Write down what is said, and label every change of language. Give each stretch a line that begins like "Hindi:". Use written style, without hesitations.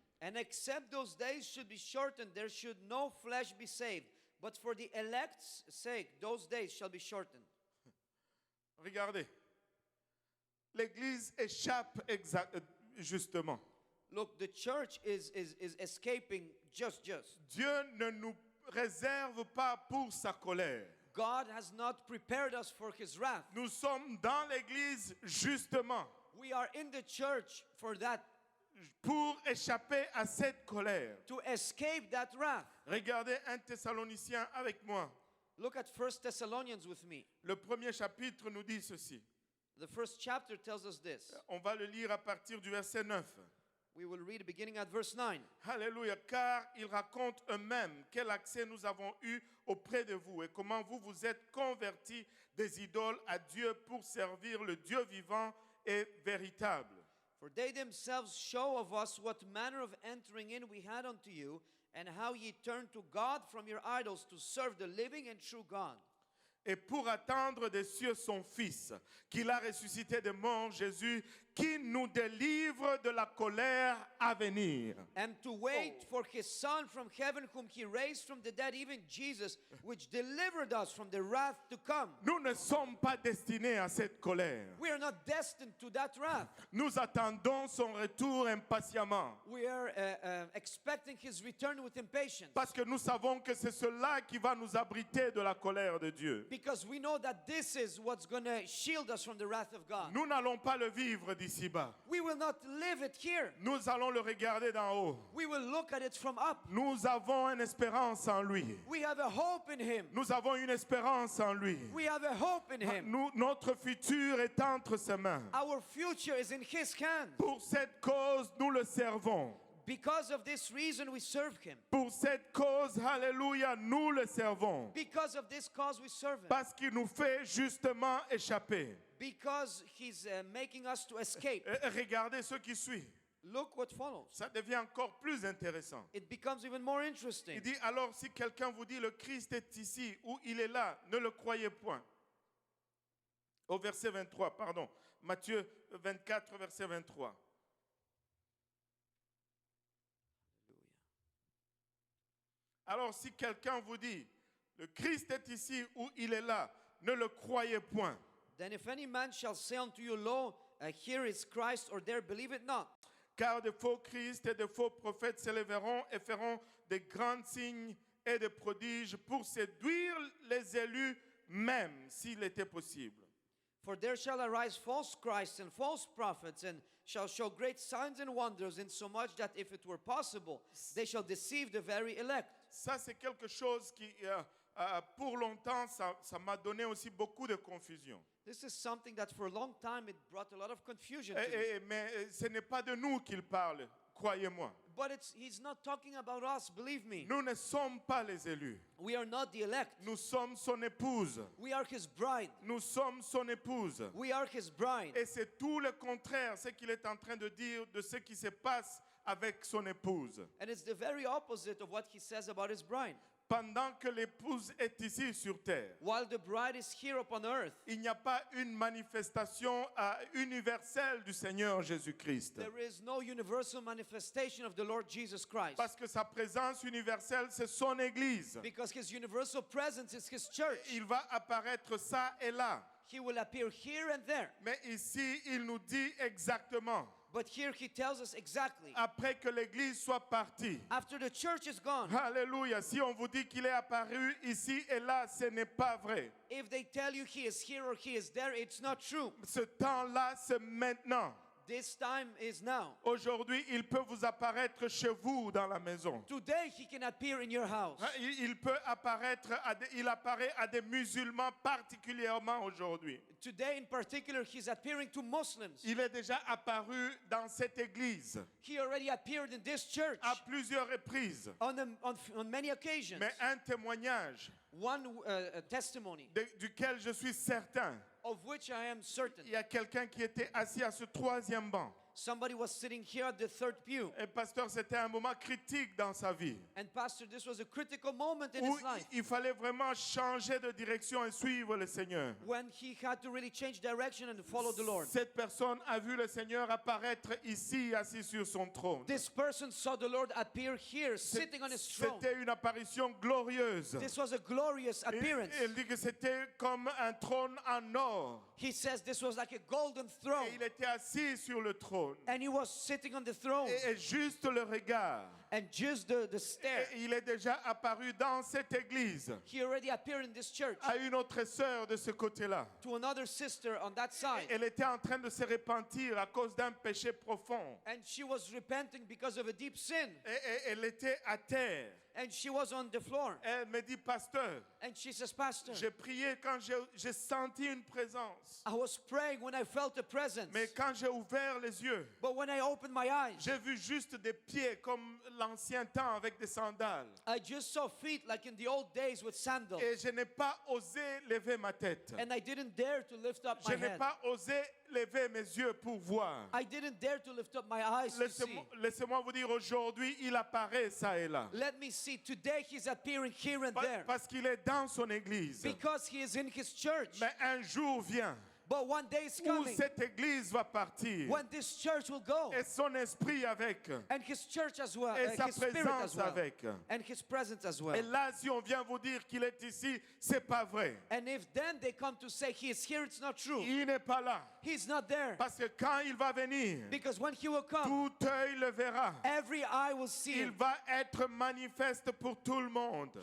English: And except those days should be shortened, there should no flesh be saved. But for the elect's sake, those days shall be shortened.
French: Regardez, l'Église échappe justement.
English: Look, the church is escaping just.
French: Dieu ne nous réserve pas pour sa colère.
English: God has not prepared us for His wrath.
French: Nous sommes dans l'Église justement
English: We are in the church for that,
French: pour échapper à cette colère.
English: to escape that wrath.
French: Regardez 1 Thessaloniciens avec moi.
English: Look at 1 Thessalonians with me.
French: Le premier chapitre nous dit ceci.
English: The first chapter tells us this.
French: On va le lire à partir du verset 9.
English: We will read beginning at verse 9.
French: Alléluia, car ils racontent eux-mêmes quel accès nous avons eu auprès de vous et comment vous vous êtes convertis des idoles à Dieu pour servir le Dieu vivant et véritable.
English: For they themselves show of us what manner of entering in we had unto you, and how ye turned to God from your idols to serve the living and true God.
French: Et pour attendre des cieux son Fils, qu'il a ressuscité des morts, Jésus, qui nous délivre de la colère à venir.
English: And to wait for His Son from heaven, whom He raised from the dead, even Jesus, which delivered us from the wrath to come.
French: Nous ne sommes pas destinés à cette colère.
English: We are not destined to that wrath.
French: Nous attendons son retour impatiemment.
English: We are expecting His return with impatience.
French: Parce que nous savons que c'est cela qui va nous abriter de la colère de Dieu.
English: Because we know that this is what's going to shield us from the wrath of God.
French: Nous n'allons pas le vivre d'ici-bas.
English: We will not live it here.
French: Nous allons le regarder d'en haut.
English: We will look at it from up.
French: Nous avons une espérance en lui.
English: We have a hope in Him.
French: Nous avons une espérance en lui.
English: We have a hope in Him.
French: Notre futur est entre ses mains.
English: Our future is in His hands.
French: Pour cette cause, nous le servons.
English: Because of this reason, we serve Him.
French: Pour cette cause, alléluia, nous le servons.
English: Because of this cause, we serve Him.
French: Parce qu'il nous fait justement échapper.
English: Because He's making us to escape.
French: Regardez ce qui suit.
English: Look what follows.
French: Ça devient encore plus intéressant.
English: It becomes even more interesting.
French: Il dit, alors si quelqu'un vous dit le Christ est ici ou il est là, ne le croyez point. Au verset 23, pardon. Matthieu 24, verset 23. Alors si quelqu'un vous dit, Le Christ est ici ou il est là. Ne le croyez point.
English: Then if any man shall say unto you, Lo, here is Christ, or there, believe it not.
French: Car de faux Christ et de faux prophètes s'élèveront et feront des grands signes et des prodiges pour séduire les élus, même s'il était possible.
English: For there shall arise false Christs and false prophets, and shall show great signs and wonders, insomuch that if it were possible, they shall deceive the very elect.
French: Ça, c'est quelque chose qui, pour longtemps, ça m'a donné aussi beaucoup de confusion.
English: This is something that for a long time it brought a lot of confusion to me.
French: Mais ce n'est pas de nous qu'il parle, croyez-moi.
English: But he's not talking about us, believe me.
French: Nous ne sommes pas les élus.
English: We are not the elect.
French: Nous sommes son épouse.
English: We are his bride.
French: Nous sommes son épouse.
English: We are his bride.
French: Et c'est tout le contraire, ce qu'il est en train de dire de ce qui se passe avec son épouse.
English: And it's the very opposite of what he says about his bride.
French: Pendant que l'épouse est ici sur terre,
English: While the bride is here upon earth,
French: il n'y a pas une manifestation universelle du Seigneur Jésus-Christ.
English: there is no universal manifestation of the Lord Jesus Christ.
French: Parce que sa présence universelle, c'est son Église.
English: Because his universal presence is his church.
French: Il va apparaître ça et là.
English: He will appear here and there.
French: Mais ici, il nous dit exactement,
English: But here he tells us exactly.
French: après que l'Église soit partie.
English: After the church is gone,
French: Alléluia. Si on vous dit qu'il est apparu ici et là, ce n'est pas vrai.
English: if they tell you he is here or he is there, it's not true.
French: Ce temps-là, c'est maintenant.
English: This time is now.
French: Aujourd'hui, il peut vous apparaître chez vous dans la maison.
English: Today he can appear in your house.
French: Il peut apparaître, il apparaît à des musulmans particulièrement aujourd'hui.
English: Today in particular, he's appearing to Muslims.
French: Il est déjà apparu dans cette église
English: He already appeared in this church
French: à plusieurs reprises.
English: on many occasions.
French: Mais un témoignage
English: One testimony
French: duquel je suis certain,
English: of which I am certain.
French: il y a quelqu'un qui était assis à ce troisième banc.
English: Somebody was sitting here at the third pew.
French: Et pasteur, c'était un moment critique dans sa vie
English: And pastor, this was a critical moment in
French: où
English: his life
French: il fallait vraiment changer de direction et suivre le Seigneur.
English: when he had to really change direction and follow the Lord.
French: Cette personne a vu le Seigneur apparaître ici, assis sur son trône.
English: This person saw the Lord appear here, sitting on his throne.
French: C'était une apparition glorieuse.
English: This was a glorious appearance.
French: Il dit que c'était comme un trône en or.
English: He says this was like a golden throne.
French: Et il était assis sur le trône.
English: And he was sitting on the throne.
French: Et juste le regard.
English: And just the stare.
French: Et il est déjà apparu dans cette église
English: He already appeared in this church
French: à une autre sœur de ce côté-là.
English: to another sister on that side.
French: Elle était en train de se repentir à cause d'un péché profond.
English: And she was repenting because of a deep sin.
French: Et elle était à terre.
English: And she was on the floor.
French: Elle me dit, pasteur,
English: And she says, Pastor,
French: j'ai prié quand j'ai senti une présence.
English: I was praying when I felt a presence.
French: Mais quand j'ai ouvert les yeux,
English: But when I opened my eyes,
French: j'ai vu juste des pieds comme l'ancien temps avec des sandales.
English: I just saw feet like in the old days with sandals.
French: Et je n'ai pas osé lever ma tête.
English: And I didn't dare to lift up
French: Je
English: my
French: n'ai
English: head.
French: pas osé lever mes yeux pour voir.
English: I didn't dare to lift up my eyes to see.
French: Laissez-moi vous dire, aujourd'hui, il apparaît ça et là.
English: Let me see. Today he's appearing here and there.
French: Parce qu'il est dans son église.
English: Because he is in his church.
French: Mais un jour vient
English: But one day is
French: où
English: coming
French: cette église va partir.
English: when this church will go.
French: Et son esprit avec.
English: And his church as well.
French: Et sa
English: His spirit as
French: présence
English: well.
French: avec.
English: And his presence as well.
French: Et là, si on vient vous dire qu'il est ici, c'est pas vrai.
English: And if then they come to say he is here, it's not true.
French: Il n'est pas là.
English: He's not there.
French: Parce que quand il va venir,
English: Because when he will come,
French: tout œil le verra.
English: every eye will see
French: Il
English: him.
French: va être manifeste pour tout le monde.